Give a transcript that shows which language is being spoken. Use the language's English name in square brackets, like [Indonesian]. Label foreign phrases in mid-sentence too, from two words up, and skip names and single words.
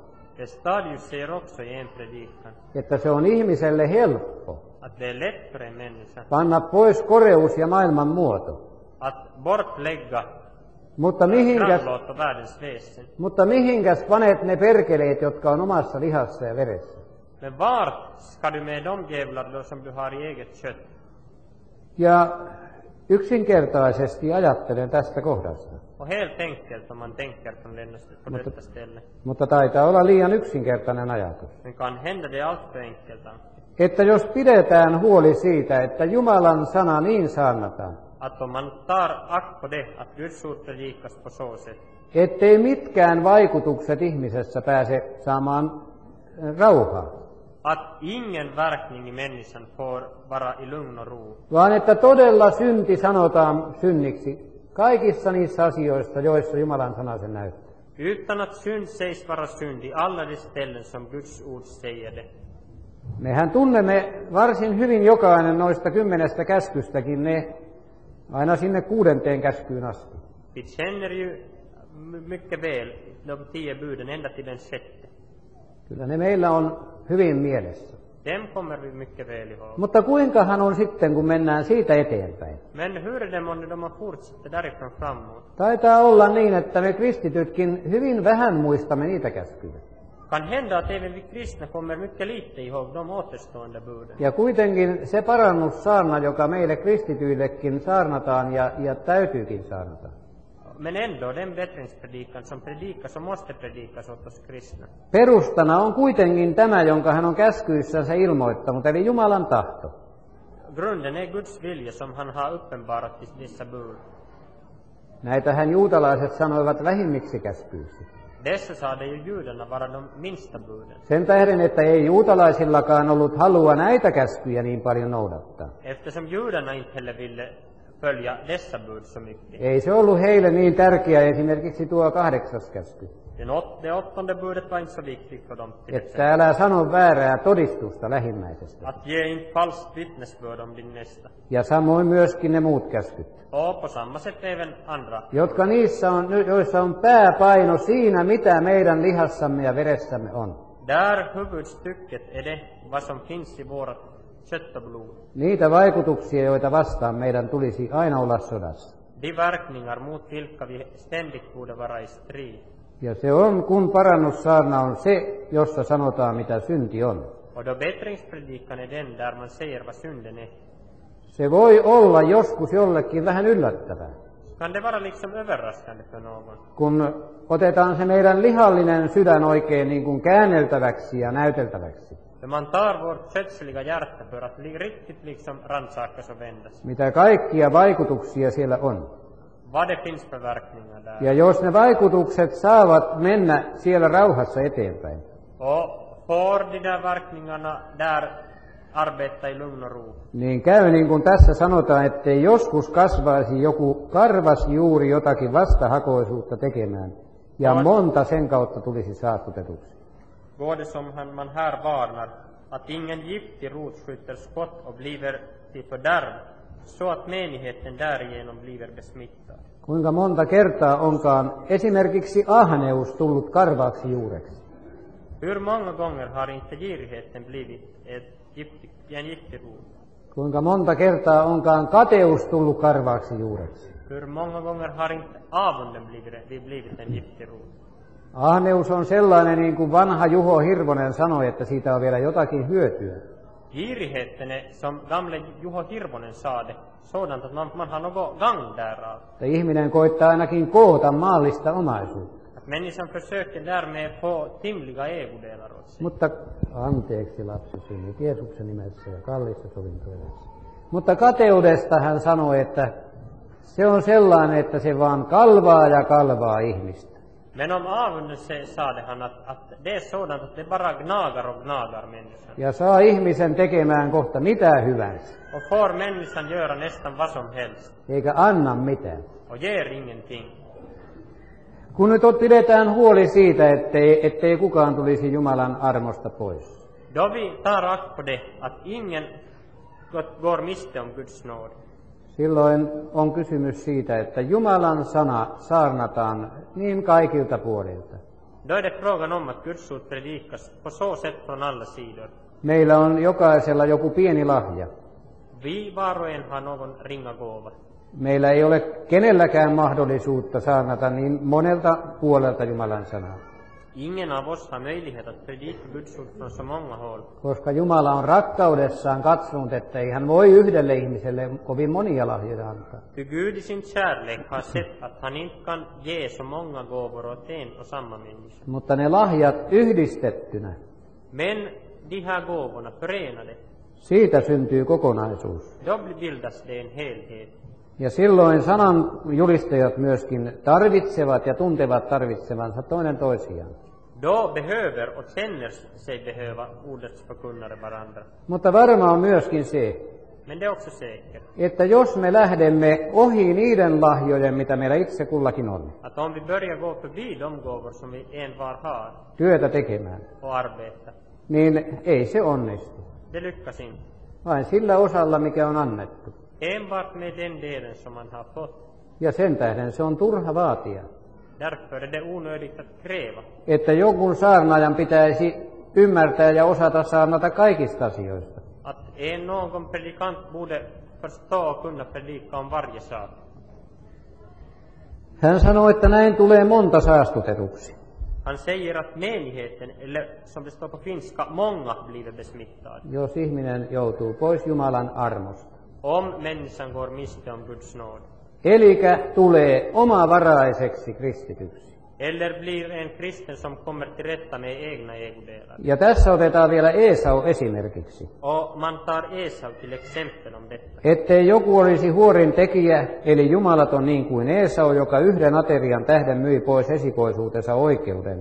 [Swedish] Stadius säger också i en predikan [Finnish] että se on ihmiselle helppo [Swedish] att det är lätt för en människa [Finnish] panna pois koreus ja maailman muoto. [Swedish] att bortlägga [Finnish] Mutta [Swedish] grannlåt och världens väsen. [Finnish] mihinkäs panet ne perkeleet, jotka on omassa lihassa ja veressä? [Swedish] Men vart ska du med de djävlar då som du har i eget kött? [Finnish] Ja yksinkertaisesti ajattelen tästä kohdasta. [Swedish] Och helt enkelt om man tänker på detta ställe. [Finnish] Mutta taitaa olla liian yksinkertainen ajatus. [Swedish] Men kan hända det allt för enkelt. [Finnish] Että jos pidetään huoli siitä, että Jumalan sana niin saarnataan, [Swedish] Att om man tar akt på det, att Guds ord predikas på så sätt, [Finnish] ettei mitkään vaikutukset ihmisessä pääse saamaan rauhaa, [Swedish] att ingen verkning i människan får vara i lugn och ro, [Finnish] vaan että todella synti sanotaan synniksi kaikissa niissä asioissa, joissa Jumalan sana sen näyttää. [Swedish] utan att synd sägs vara synd i alla de ställen som Guds ord säger det. [Finnish] Mehän tunnemme varsin hyvin jokainen noista 10 käskystäkin ne aina sinne 6. käskyyn asti. [Swedish] Vi känner ju mycket väl de 10 buden ända till den 6. [Finnish] Kyllä ne meillä on hyvin mielessä. [Swedish] Dem kommer vi mycket väl ihåg. [Finnish] Mutta kuinkahan on sitten, kun mennään siitä eteenpäin? [Swedish] Men hur är det månne de man fortsätter därifrån framåt? [Finnish] Taitaa olla niin, että me kristitytkin hyvin vähän muistamme niitä käskyjä. [Swedish] Kan hända att även vi kristna kommer mycket lite ihåg de återstående buden. [Finnish] Ja kuitenkin se parannussaarna, joka meille kristityillekin saarnataan ja täytyykin saarnata, [Swedish] Men ändå, den bättringspredikan som predikas och måste predikas åt oss kristna. [Finnish] perustana on kuitenkin tämä, jonka hän on käskyissänsä ilmoittanut, eli Jumalan tahto. [Swedish] Grunden är Guds vilja som han har uppenbarat i dessa bud. [Finnish] Näitähän juutalaiset sanoivat vähimmiksi käskyiksi. [Swedish] Dessa sade ju judarna vara de minsta buden. [Finnish] Sen tähden, että ei juutalaisillakaan ollut halua näitä käskyjä niin paljon noudattaa. [Swedish] Eftersom judarna inte heller ville följa dessa bud så mycket. [Finnish] Ei se ollut heille niin tärkeä esimerkiksi tuo 8. käsky. [Swedish] Det 8:e budet var inte så viktigt för dem. [Finnish] Että älä sano väärää todistusta lähimmäisestä. [Swedish] Att ge inte falskt vittnesbörd om din nästa. [Finnish] Ja samoin myöskin ne muut käskyt, [Swedish] Och på samma sätt även andra. [Finnish] joissa on pääpaino siinä, mitä meidän lihassamme ja veressämme on. [Swedish] Där huvudstycket är det vad som finns i vårat kött och blod. [Finnish] Niitä vaikutuksia, joita vastaan meidän tulisi aina olla sodassa. [Swedish] De verkningar mot vilka vi ständigt borde vara i strid. [Finnish] Ja se on, kun parannussaarna on se, jossa sanotaan, mitä synti on. [Swedish] Och då bättringspredikan är den där man säger vad synden är. [Finnish] Se voi olla joskus jollekin vähän yllättävää, [Swedish] Kan det vara liksom överraskande för någon? [Finnish] kun otetaan se meidän lihallinen sydän oikein niin kuin käänneltäväksi ja näyteltäväksi. [Swedish] För man tar vårt kötsliga hjärta för att riktigt liksom rannsakas och vändas. [Finnish] Mitä kaikkia vaikutuksia siellä on. [Swedish] Vad det finns för verkningar där. [Finnish] Ja jos ne vaikutukset saavat mennä siellä rauhassa eteenpäin, [Swedish] Och får de där verkningarna där arbeta i lugn och ro. [Finnish] niin käy niin kuin tässä sanotaan, ettei joskus kasvaisi joku karvas juuri jotakin vastahakoisuutta tekemään, ja monta sen kautta tulisi saastutetuksi. [Swedish] Går det som man här varnar, att ingen giftig rot skjuter skott och bliver till fördärv, så att menigheten därigenom bliver besmittad. [Finnish] Kuinka monta kertaa onkaan esimerkiksi ahneus tullut karvaaksi juureksi? [Swedish] Hur många gånger har inte girigheten blivit en giftig rot? [Finnish] Kuinka monta kertaa onkaan kateus tullut karvaaksi juureksi? [Swedish] Hur många gånger har inte avunden blivit en giftig rot? [Finnish] Ahneus on sellainen, niin kuin vanha Juho Hirvonen sanoi, että siitä on vielä jotakin hyötyä. [Swedish] Girigheten är, som gamle Juho Hirvonen sa det, sådant att man har något gagn därav. [Finnish] Että ihminen koittaa ainakin koota maallista omaisuutta. [Swedish] Att Människan försöker därmed få timliga ägodelar åt sig. [Finnish] Mutta anteeksi lapsi synnit Jeesuksen nimessä ja kalliissa sovintoedessä. Mutta kateudesta hän sanoi, että se on sellainen, että se vaan kalvaa ja kalvaa ihmistä. [Swedish] Men om avundelse sade han att det är sådant att det bara gnagar och gnagar människan. [Finnish] Ja saa ihmisen tekemään kohta mitä hyvänsä. [Swedish] Och får människan göra nästan vad som helst. [Finnish] Eikä anna mitään. [Swedish] Och ger ingenting. [Finnish] Kun nyt pidetään huoli siitä, ettei kukaan tulisi Jumalan armosta pois. [Swedish] Då vi tar akt på det att ingen går miste om Guds nåd. [Finnish] Silloin on kysymys siitä, että Jumalan sana saarnataan niin kaikilta puolilta. [Swedish] Då är det frågan om att Guds ord predikas på så sätt från alla sidor. [Finnish] Meillä on jokaisella joku pieni lahja. [Swedish] Vi var och en har någon ringa gåva. [Finnish] Meillä ei ole kenelläkään mahdollisuutta saarnata niin monelta puolelta Jumalan sanaa. [Swedish] Ingen av oss har möjlighet att predika Guds ord från så många håll. [Finnish] Koska Jumala on rakkaudessaan katsonut, että ei hän voi yhdelle ihmiselle kovin monia lahjoja antaa. [Swedish] Ty Gud i sin kärlek har sett att han inte kan ge så många gåvor åt en och samma människa. [Finnish] Mutta ne lahjat yhdistettynä, [Swedish] Men de här gåvorna förenade, [Finnish] siitä syntyy kokonaisuus. [Swedish] då bildas det en helhet. [Finnish] Ja silloin sanan julistajat myöskin tarvitsevat ja tuntevat tarvitsevansa toinen toisiaan. [Swedish] Då behöver och känner sig behöva ordets förkunnare varandra. [Finnish] Mutta varma on myöskin se, [Swedish] Men det är också säkert [Finnish] että jos me lähdemme ohi niiden lahjojen, mitä meillä itse kullakin on, [Swedish] att om vi börjar gå förbi de gåvor som vi envar har [Finnish] työtä tekemään, [Swedish] och arbeta, [Finnish] niin ei se onnistu. [Swedish] det lyckas inte. [Finnish] Vain sillä osalla, mikä on annettu. [Swedish] Enbart med den delen som man har fått. [Finnish] Ja sen tähden se on turha vaatia, [Swedish] Därför är det onödigt att kräva [Finnish] että jonkun saarnaajan pitäisi ymmärtää ja osata saarnata kaikista asioista. [Swedish] att någon predikant borde förstå och kunna predika om varje sak. [Finnish] Hän sanoi, että näin tulee monta saastutetuksi. [Swedish] Han säger att menigheten, eller som det står på finska, många blir besmittade. [Finnish] Jos ihminen joutuu pois Jumalan armosta. [Swedish] Om människan går miste om Guds nåd. [Finnish] Elikä tulee omavaraiseksi kristityksi. [Swedish] Eller blir en kristen som kommer till rätta med egna ägodelar. [Finnish] Ja tässä otetaan vielä Esau esimerkiksi. [Swedish] Och man tar Esau till exempel om detta. [Finnish] Ettei joku olisi huorin tekijä, eli jumalaton niin kuin Esau, joka yhden aterian tähden myi pois esikoisuutensa oikeuden.